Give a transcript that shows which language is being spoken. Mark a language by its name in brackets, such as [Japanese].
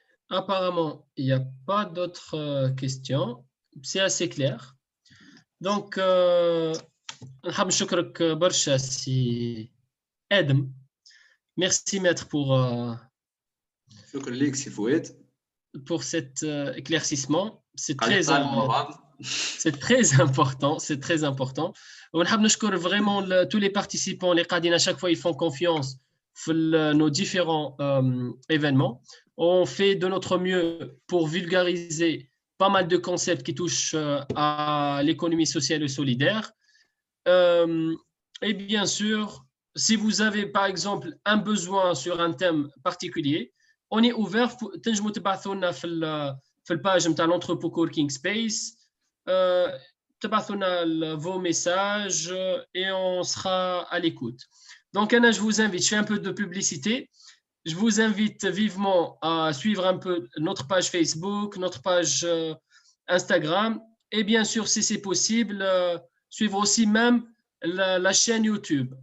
[French] Apparemment, il n'y a pas d'autres questions. C'est assez clair. [Arabic] Donc, نحب نشكرك برشا سي آدم. [French] Merci maître [Arabic] شكرا لك سي فؤاد [French] pour cet éclaircissement. C'est très important. C'est très important. [Arabic] ونحب نشكر [French] vraiment tous les participants [Arabic] اللي قاعدين [French] à chaque fois ils font confiance dans nos différents événements. On fait de notre mieux pour vulgariser pas mal de concepts qui touchent à l'économie sociale et solidaire. Et bien sûr, si vous avez par exemple un besoin sur un thème particulier, on est ouvert. [Arabic] تنجموا تبعثوا لنا في الباج نتاع l'entrepôt coworking space. تبعثوا لنا [French] vos messages et on sera à l'écoute. Donc, Anna, je vous invite, je fais un peu de publicité. Je vous invite vivement à suivre un peu notre page Facebook, notre page Instagram. Et bien sûr, si c'est possible, suivre aussi même la chaîne YouTube.